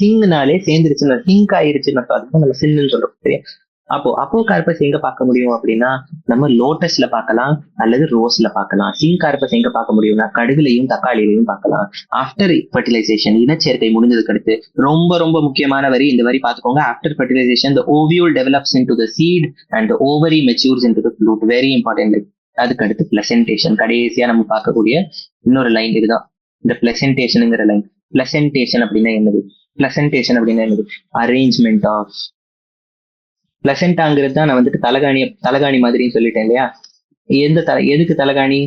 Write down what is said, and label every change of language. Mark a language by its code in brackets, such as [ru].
[ta] சிங்னாலே சேர்ந்துருச்சுன்னா, sink ஆயிருச்சுன்னு அதுக்கு நம்ம சின்னு சொல்றோம். சரியா? அப்போ கார்பஸ் எங்க பார்க்க முடியும் அப்படின்னா, நம்ம லோட்டஸ்ல பார்க்கலாம் அல்லது ரோஸ்ல பார்க்கலாம். சிங் கார்பஸ் எங்க பார்க்க முடியும்னா கடுகுலையும் தக்காளிலையும் பார்க்கலாம். [en] after fertilisation, [ta] இனச்சேர்க்கை முடிஞ்சதுக்கு அடுத்து ரொம்ப ரொம்ப முக்கியமான வரி, இந்த வரி பார்த்துக்கோங்க. [en] After fertilisation the ovule develops into the seed and the ovary matures into the fruit. Very important. [ta] அதுக்கு அடுத்து பிளசன்டேஷன். கடைசியா நம்ம பார்க்கக்கூடிய இன்னொரு லைன் இதுதான், இந்த பிளசன்டேஷனுங்கிற லைன். பிளசன்டேஷன் அப்படின்னா என்னது? பிளசன்டேஷன் அப்படின்னா என்னது? [en] Arrangement of. [ta] பிளசென்டாங்கிறது தான் நான் தலகாணி மாதிரின்னு சொல்லிட்டேன் இல்லையா? எதுக்கு தலகாணி?